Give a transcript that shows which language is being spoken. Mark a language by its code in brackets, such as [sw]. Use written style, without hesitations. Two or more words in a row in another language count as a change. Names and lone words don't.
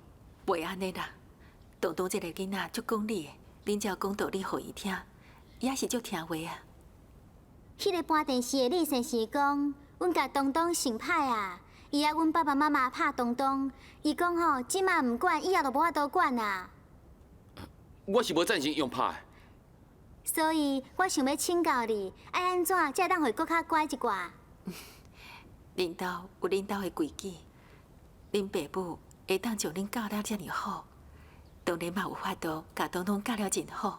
[nan] 袂安尼啦，东东这个囡仔足讲理的，恁只要讲道理互伊听，伊也是足听话啊。迄个播电视的李先生讲，阮甲东东成歹啊，伊要阮爸爸妈妈拍东东，伊讲吼，即马唔管，以后就无法度管啊。我是无赞成用拍的。所以我想要请教你，爱安怎才当会搁较乖一寡？恁兜有恁兜的规矩，恁爸母会当将恁教了遮尔好，当然嘛有法度甲东东教了真好。